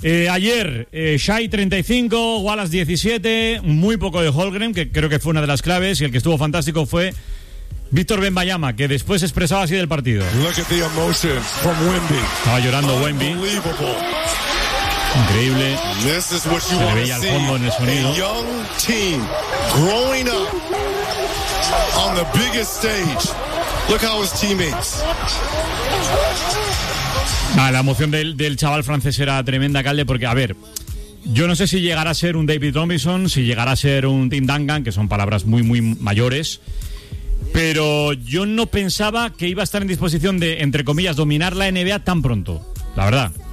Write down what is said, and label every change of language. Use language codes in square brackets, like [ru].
[es] Ayer, Shai 35, Wallace 17, muy poco de Holmgren, que creo que fue una de las claves, y el que estuvo fantástico fue Víctor Wembanyama, que después expresaba así del partido. [en] Look at the emotion from Wemby. [es] Estaba llorando Wemby. Increíble. [en] This is what you [es] se le veía al fondo en el sonido. [en] A young team growing up on the biggest stage. Look how his teammates. [es] La emoción del chaval francés era tremenda, Calde, porque, a ver, yo no sé si llegará a ser un David Robinson, si llegará a ser un Tim Duncan, que son palabras muy, muy mayores, pero yo no pensaba que iba a estar en disposición de, entre comillas, dominar la NBA tan pronto, la verdad.